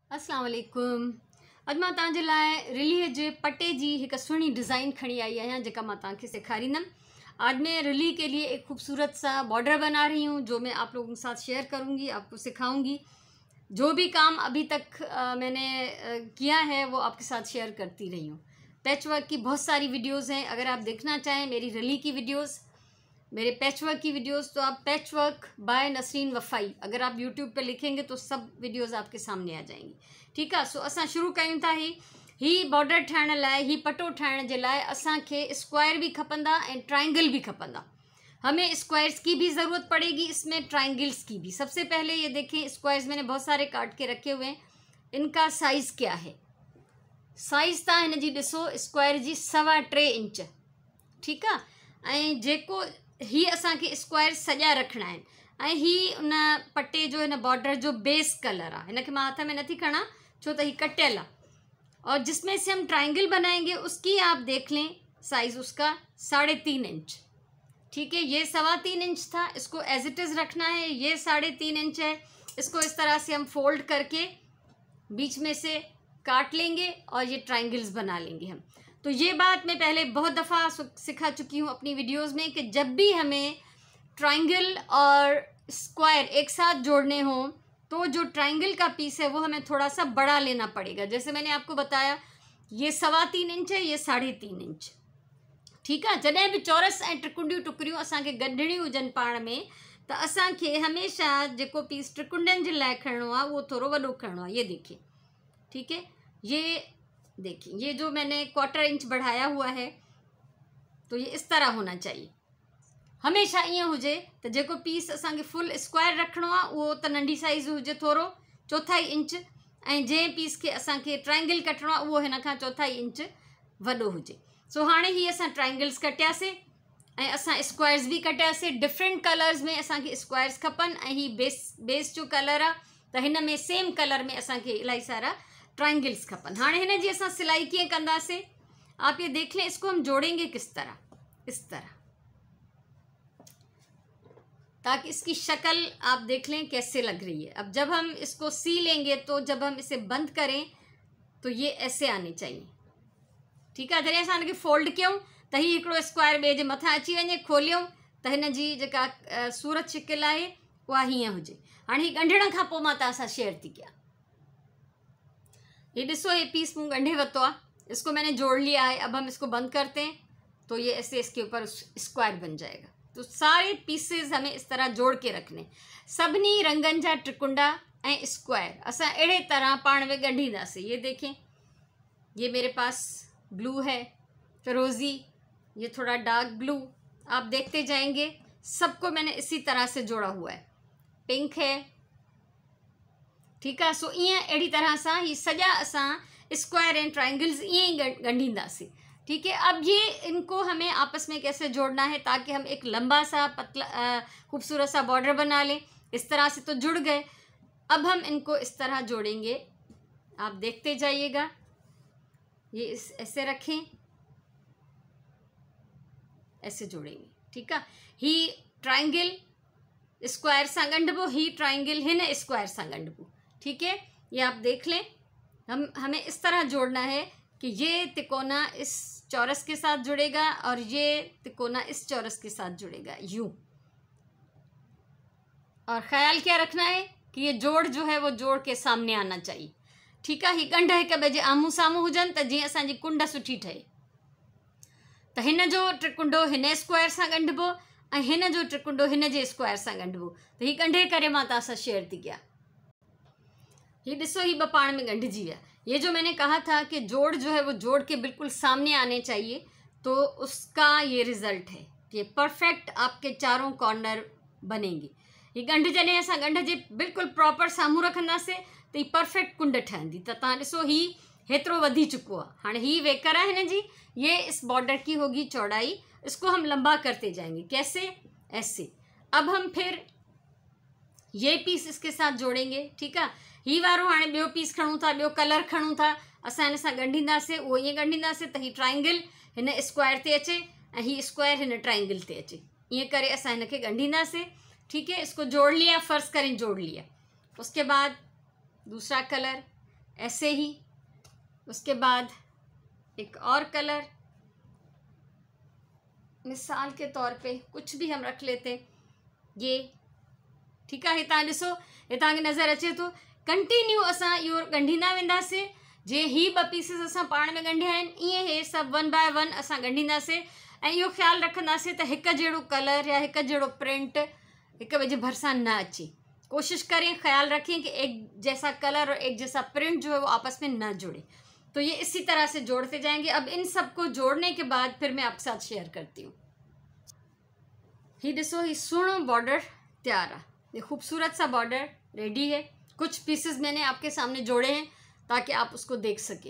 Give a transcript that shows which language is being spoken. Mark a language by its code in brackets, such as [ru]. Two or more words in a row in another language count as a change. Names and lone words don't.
[ar] السلام عليكم. [sd] अॼु मां तव्हांजे लाइ रिलीअ जे पटे जी हिकु सुहिणी डिज़ाइन खणी आई आहियां जेका मां तव्हांखे सेखारींदमि। [hi] आज मैं रिली के लिए एक खूबसूरत सा बॉर्डर बना रही हूँ जो मैं आप लोगों के साथ शेयर करूँगी, आपको सिखाऊंगी। जो भी काम अभी तक मैंने किया है वो आपके साथ शेयर करती रही हूँ। पैचवर्क की बहुत सारी वीडियोज़ हैं, अगर आप देखना चाहें मेरी रिली की वीडियोज़, मेरे पैचवर्क की वीडियोस, तो आप पैचवर्क बाय नसरीन वफ़ाई अगर आप यूट्यूब पे लिखेंगे तो सब वीडियोस आपके सामने आ जाएंगी। ठीक है, [sd] सो असां शुरू कयूं था। ही बॉर्डर ठाहिण लाइ, ही पटो ठाहिण जे लाइ असांखे स्क्वायर भी खपंदा ऐं ट्राइंगल भी खपंदा। [hi] हमें स्क्वायर्स की भी ज़रूरत पड़ेगी, इसमें ट्राइंगल्स की भी। सबसे पहले ये देखें, स्क्वायर्स मैंने बहुत सारे काट के रखे हुए हैं। इनका साइज़ क्या है? [sd] साइज़ तव्हां हिन जी ॾिसो, स्क्वायर जी 3.25 इंच। ठीकु आहे। ऐं जेको ही असांखे स्क्वायर सॼा रखना आहिनि। ऐं ही उन पटे जो, हिन बॉर्डर जो बेस कलर आहे। हिनखे मां हथ में नथी खणा छो त ही कटियल आहे। [hi] और जिसमें से हम ट्राइंगल बनाएंगे उसकी आप देख लें साइज़ उसका 3.5 इंच। ठीक है, ये 3.25 इंच था, इसको [en] as it is [hi] रखना है। ये 3.5 इंच है, इसको इस तरह से हम फोल्ड करके बीच में से काट लेंगे और ये ट्राइंगल्स बना लेंगे हम। तो ये बात मैं पहले बहुत दफ़ा सिखा चुकी हूँ अपनी वीडियोस में कि जब भी हमें ट्राइंगल और स्क्वायर एक साथ जोड़ने हों तो जो ट्राइंगल का पीस है वो हमें थोड़ा सा बड़ा लेना पड़ेगा। जैसे मैंने आपको बताया, ये 3.25 इंच है, ये 3.5 इंच। ठीक है, [sd] जॾहिं भी चौरस ऐं त्रिकुंडियूं टुकड़ियूं असांखे गंढणियूं हुजनि पाण में, त असांखे हमेशह जेको पीस त्रिकुंडनि जे लाइ खणणो आहे उहो थोरो वॾो खणणो आहे। [hi] ये देखिए, ठीक है, ये देखिए, ये जो मैंने 1/4 इंच बढ़ाया हुआ है तो ये इस तरह होना चाहिए। [sd] हमेशा ईअं हुजे त जेको पीस असांखे [en] full square [sd] रखणो आहे उहो त नंढी साइज़ हुजे, थोरो 1/4 इंच। ऐं जंहिं पीस खे असांखे ट्राइंगल कटणो आहे उहो हिन खां 1/4 इंच वॾो हुजे। सो हाणे ही असां ट्राइंगल्स कटियासीं ऐं असां स्क्वायर्स भी कटियासीं। [en] different colours [sd] में असांखे स्क्वायर्स खपनि ऐं ही बेस जो कलर आहे, त हिन में [en] same colour [sd] में असांखे इलाही सारा ट्राइंगल्स खपन। हाँ, हिन जी असां सिलाई कीअं कंदासीं, [hi] आप ये देख लें। इसको हम जोड़ेंगे किस तरह, इस तरह, ताकि इसकी शक्ल आप देख लें कैसे लग रही है। अब जब हम इसको सी लेंगे तो जब हम इसे बंद करें तो ये ऐसे आने चाहिए। ठीक है, [sd] जॾहिं असां हिनखे फोल्ड कयूं त ही हिकिड़ो स्क्वायर ॿिए जे मथां अची वञे, खोलियूं त हिन जी जेका सूरत शिकिल आहे उहा हीअं हुजे। हाणे ही ॻंढण खां पोइ मां तव्हां सां शेयर थी कयां। ये डिसो, ये पीस मूँ गंढे वतो आ, [hi] इसको मैंने जोड़ लिया है। अब हम इसको बंद करते हैं तो ये ऐसे इसके ऊपर स्क्वायर बन जाएगा। तो सारे पीसेस हमें इस तरह जोड़ के रखने, [sd] सभिनी रंगन जा त्रिकुंडा ऐं स्क्वायर असां अहिड़े तरह पाण में ॻंढींदासीं। [hi] ये देखें, ये मेरे पास ब्लू है, फिरोज़ी, ये थोड़ा डार्क ब्लू, आप देखते जाएंगे। सबको मैंने इसी तरह से जोड़ा हुआ है। पिंक है, ठीक है। [sd] सो ईअं अहिड़ी तरह सां ही सॼा असां [en] square and triangles [sd] ईअं ही गंढींदासीं। [hi] ठीक है, अब ये इनको हमें आपस में कैसे जोड़ना है ताकि हम एक लंबा सा पतला खूबसूरत सा बॉर्डर बना लें। इस तरह से तो जुड़ गए। अब हम इनको इस तरह जोड़ेंगे, आप देखते जाइएगा। ये ऐसे रखें, ऐसे जोड़ेंगे। ठीक है, [sd] ही ट्राइंगल स्क्वायर सां ॻंढिबो, ही ट्राइंगल हिन स्क्वायर सां ॻंढिबो। [hi] ठीक है, ये आप देख लें। हमें इस तरह जोड़ना है कि ये तिकोना इस चौरस के साथ जुड़ेगा और ये तिकोना इस चौरस के साथ जुड़ेगा, यूं। और ख्याल क्या रखना है कि ये जोड़ जो है वो जोड़ के सामने आना चाहिए। ठीक है, [sd] ही ॻंढ हिक ॿिए जे आम्हूं साम्हूं हुजनि त जीअं असांजी कुंड सुठी ठहे। त हिन जो त्रिकुंडो हिन स्क्वायर सां ॻंढिबो ऐं हिन जो त्रिकुंडो हिन जे स्क्वायर सां ॻंढिबो। त ही ॻंढे करे मां तव्हां सां शेयर थी कयां। ये डिसो, ही ॿ पाण में गंढजी विया। [hi] ये जो मैंने कहा था कि जोड़ जो है वो जोड़ के बिल्कुल सामने आने चाहिए, तो उसका ये रिज़ल्ट है। ये परफेक्ट आपके चारों कॉर्नर बनेंगे। [sd] ये ॻंढ जॾहिं असां ॻंढ जे बिल्कुलु प्रॉपर साम्हूं रखंदासीं त ही परफेक्ट कुंड ठहंदी। त तव्हां ॾिसो, ही हेतिरो वधी चुको आहे। हाणे ही वेकर है हिन जी, [hi] ये इस बॉर्डर की होगी चौड़ाई। इसको हम लंबा करते जाएंगे। कैसे? ऐसे। अब हम फिर ये पीस इसके साथ जोड़ेंगे। ठीक है, [sd] ही वारो हाणे ॿियो पीस खणूं था, ॿियो कलर खणूं था, असां हिन सां ॻंढींदासीं। उहो ईअं ॻंढींदासीं त ही ट्राइंगल हिन स्क्वायर ते अचे ऐं ही स्क्वायर हिन ट्राइंगल ते अचे। ईअं करे असां हिनखे ॻंढींदासीं। [hi] ठीक है, इसको जोड़ लिया, फ़र्ज़ करें जोड़ लिया। उसके बाद दूसरा कलर, ऐसे ही। उसके बाद एक और कलर, मिसाल के तौर पे कुछ भी हम रख लेते हैं, ये ठीक है। [sd] तव्हां ॾिसो, हे तव्हांखे नज़र अचे थो। कंटिन्यू असां इहो ॻंढींदा वेंदासीं। जे ही 2 पीसिस असां पाण में ॻंढिया आहिनि, ईअं हे सभु [en] 1 by 1 [sd] असां ॻंढींदासीं। ऐं इहो ख़्यालु रखंदासीं त हिकु जहिड़ो कलर या हिकु जहिड़ो प्रिंट हिकु ॿिए जे भरिसां न अचे। [hi] कोशिश करें, ख्याल रखें कि एक जैसा कलर और एक जैसा प्रिंट जो है वो आपस में न जुड़े। तो ये इसी तरह से जोड़ते जाएंगे। अब इन सबको जोड़ने के बाद फिर मैं आपके साथ शेयर करती हूँ। [sd] ही ॾिसो, ही सुहिणो बॉर्डर तैयार है। [hi] ये खूबसूरत सा बॉर्डर रेडी है। कुछ पीसेस मैंने आपके सामने जोड़े हैं ताकि आप उसको देख सकें।